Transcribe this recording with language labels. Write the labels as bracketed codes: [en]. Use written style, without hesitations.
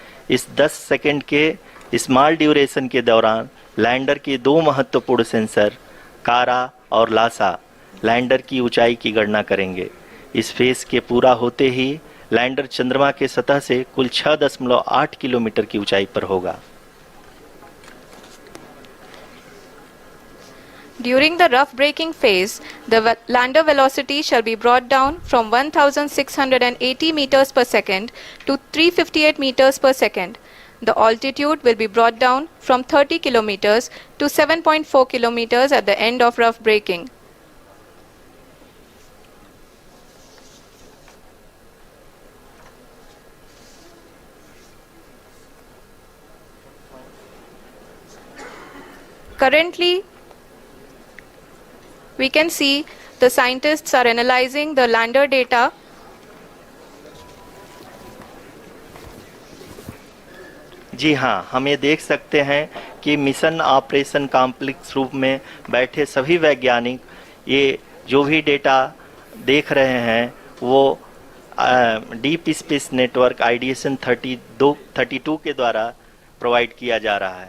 [hi] इस 10 सेकंड के small duration के दौरान लैंडर के 2 महत्वपूर्ण सेंसर कारा और लासा लैंडर की ऊंचाई की गणना करेंगे। इस फेज के पूरा होते ही लैंडर चंद्रमा के सतह से कुल 6.8 किलोमीटर की ऊंचाई पर होगा। [en] During the rough braking phase, the lander velocity shall be brought down from 1680 meters per second to 358 meters per second. The altitude will be brought down from 30 kilometers to 7.4 kilometers at the end of rough braking. Currently, we can see the scientists are analyzing the lander data. [hi] जी हाँ, हम ये देख सकते हैं कि mission operation complex रूप में बैठे सभी वैज्ञानिक ये जो भी डेटा देख रहे हैं वो डीप स्पेस नेटवर्क IDSN 32 के द्वारा प्रोवाइड किया जा रहा है।